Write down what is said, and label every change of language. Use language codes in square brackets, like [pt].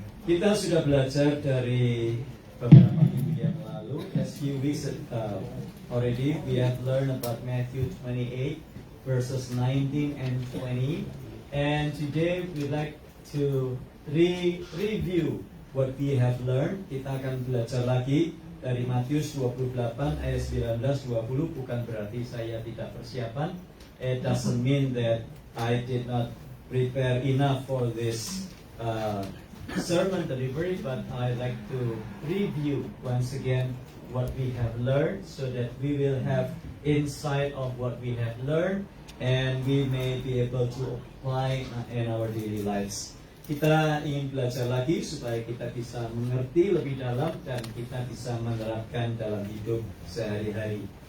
[id] Kita sudah belajar dari beberapa minggu yang lalu. [en] A few weeks already, we have learned about Matthew 28, verses 19 and 20. And today we'd like to review what we have learned. [id] Kita akan belajar lagi dari Matius 28 ayat 19-20. Bukan berarti saya tidak persiapan. [en] It doesn't mean that I did not prepare enough for this sermon delivery, but I like to review once again what we have learned so that we will have insight of what we have learned and we may be able to apply in our daily lives. [id] Kita ingin belajar lagi supaya kita bisa mengerti lebih dalam dan kita bisa menerapkan dalam hidup sehari-hari.